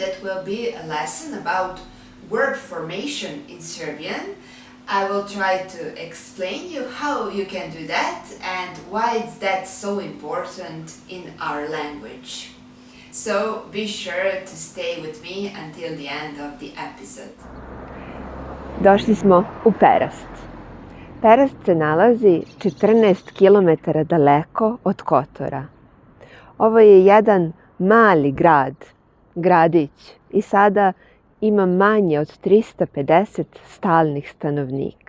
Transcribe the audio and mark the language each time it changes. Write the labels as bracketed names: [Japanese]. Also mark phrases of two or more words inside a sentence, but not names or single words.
[English] That will be a lesson about verb formation in Serbian. I will try to explain you how you can do that and why is that so important in our language. So be sure to stay with me until the end of the episode. [Serbian] Došli smo u Perast. Perast se nalazi 14 km daleko od Kotora. Ovo je jedan mali gradić i sada ima manje od 350 stalnih stanovnika.